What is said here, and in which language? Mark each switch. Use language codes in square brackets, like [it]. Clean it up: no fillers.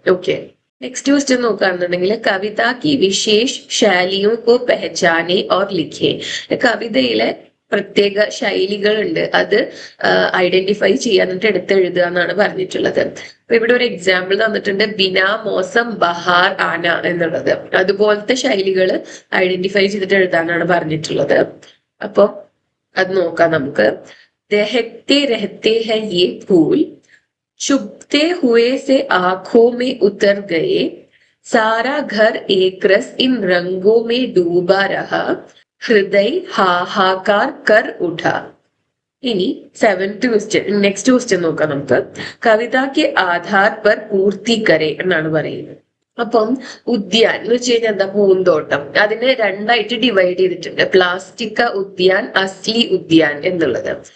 [ml] Okay, next question നോക്കുകയാണെന്നുണ്ടെങ്കിൽ [hi] കവിത की विशेष शैलियों को पहचाने और लिखे, [ml] കവിതയിലെ പ്രത്യേക ശൈലികളുണ്ട്, അത് ഐഡന്റിഫൈ ചെയ്യാൻ എന്നിട്ട് എടുത്തെഴുതുക എന്നാണ് പറഞ്ഞിട്ടുള്ളത്. അപ്പൊ ഇവിടെ ഒരു എക്സാമ്പിൾ തന്നിട്ടുണ്ട്, [hi] ബിന മോസം ബഹാർ ആന [ml] എന്നുള്ളത്. അതുപോലത്തെ ശൈലികൾ ഐഡന്റിഫൈ ചെയ്തിട്ട് എഴുതാനാണ് പറഞ്ഞിട്ടുള്ളത്. അപ്പൊ അത് നോക്കാം നമുക്ക്. [hi] ദഹത്തെ രഹത്തെ ഹൈ യേ ഫൂൽ, चुभते हुए से आंखों में उतर गए, सारा घर एक रस इन रंगों में डूबा रहा, हृदय हाहाकार कर उठा. [ml] ഇനി 7th ക്വസ്റ്റ്യൻ, നെക്സ്റ്റ് ക്വസ്റ്റ്യൻ നോക്കാം നമുക്ക്. [hi] കവിത കെ ആധാർ പർ പൂർത്തി കരെ [ml] എന്നാണ് പറയുന്നത്. അപ്പം ഉദ്യാൻ എന്ന് വെച്ച് കഴിഞ്ഞാൽ എന്താ, പൂന്തോട്ടം. അതിനെ രണ്ടായിട്ട് ഡിവൈഡ് ചെയ്തിട്ടുണ്ട്, പ്ലാസ്റ്റിക്ക ഉദ്യാൻ, അസ്ലി ഉദ്യാൻ എന്നുള്ളത്.